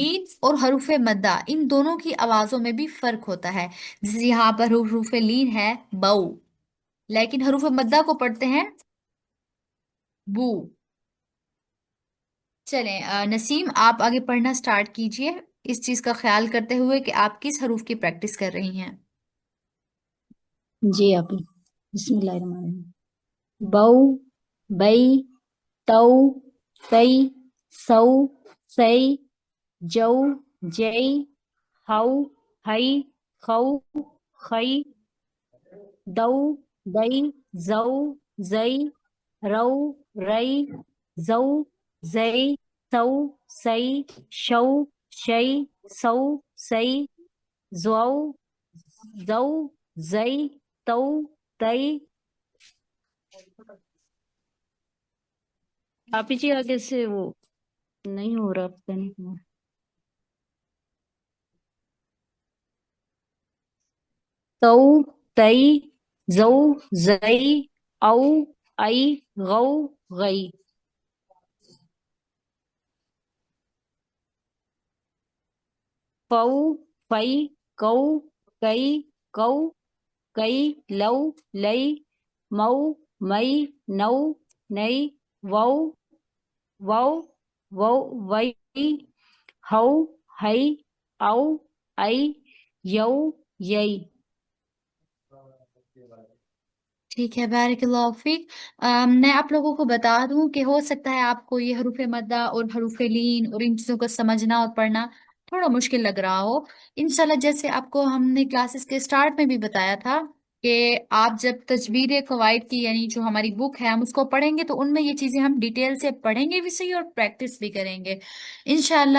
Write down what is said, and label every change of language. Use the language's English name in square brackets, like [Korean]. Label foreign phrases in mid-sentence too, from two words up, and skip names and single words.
[Urdu] لین اور حروف مدہ ان دونوں کی آوازوں میں بھی فرق ہوتا ہے، جیسے یہاں پر حروف لین ہے بو، لیکن حروف مدہ کو پڑھتے ہیں بو۔ چلیں نسیم، آپ آگے پڑھنا سٹارٹ کیجئے، اس چیز کا خیال کرتے ہوئے کہ آپ کس حروف کی پریکٹس کر رہی ہیں۔ جی آپی، [Arabic] بسم اللہ الرحمن الرحیم۔ بو، بئی، تو، تئی، سو، سئی، جو، جئی، ہو، ہئی، خو، خئی، دو، دئی، زو، زئی، رو، رئی، زو، زئی، سو، سئی، شو، شئی، سو، سئی، زو، زو، زئی، تو، تئی۔ [Urdu] آپ جی آگے سے وہ نہیں ہو رہا، پتہ نہیں کیوں۔ [Arabic] تو، تئی، زو، زئی، او، ائی، غو، غئی۔ فو، فئی، کو، کئی، کو، کئی، لو، لئی، مئو، مئی، نو، نئی، وؤ، وو، وو، وئی، ہو، ہئی، او، ائی، یو، یئی۔ [Urdu] ٹھیک ہے، [Arabic] بارک اللہ فیک۔ [Urdu] میں آپ لوگوں کو بتا دوں کہ ہو سکتا ہے آپ کو یہ حروف مدہ اور حروف لین اور ان چیزوں کو سمجھنا اور پڑھنا تھوڑا مشکل لگ رہا ہو۔ انشاءاللہ جیسے آپ کو ہم نے کلاسز کے سٹارٹ میں بھی بتایا تھا کہ آپ جب تجوید قواعد کی یعنی جو ہماری بک ہے ہم اس کو پڑھیں گے تو ان میں یہ چیزیں ہم ڈیٹیل سے پڑھیں گے بھی صحیح اور پریکٹس بھی کریں گے انشاءاللہ۔